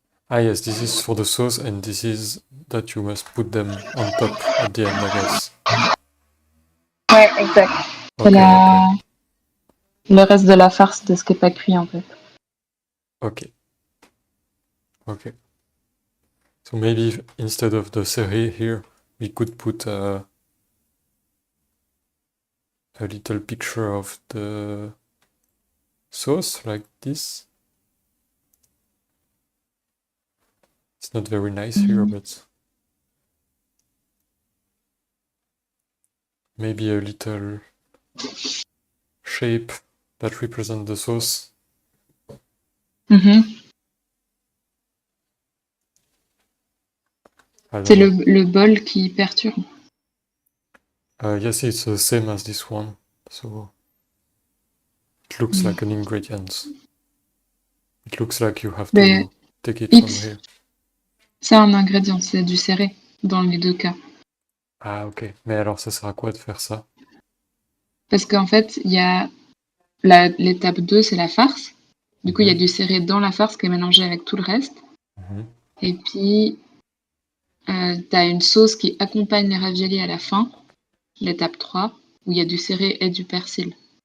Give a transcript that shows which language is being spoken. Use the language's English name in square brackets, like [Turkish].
[English] yes, this is for the sauce, and this is that you must put them on top at the end, I guess. [French] Ouais, exact. C'est [English] Okay, okay. [French] le reste de la farce de ce qui n'est pas cuit en fait. [English] Okay. Okay. So maybe instead of the seri here, we could put a little picture of the sauce like this. It's not very nice here, but maybe a little shape that represents the sauce. [French] C'est le bol qui perturbe. [English] Yes, it's the same as this one, so it looks like an ingredient. It looks like you have to take it from here. [French] C'est un ingrédient, c'est du serré dans les deux cas. Ah ok, mais alors ça sert à quoi de faire ça? Parce qu'en fait, il y a l'étape 2, c'est la farce. Du coup, il y a du serré dans la farce qui est mélangé avec tout le reste. Et puis, tu as une sauce qui accompagne les raviolis à la fin, l'étape 3, où il y a du serré et du persil.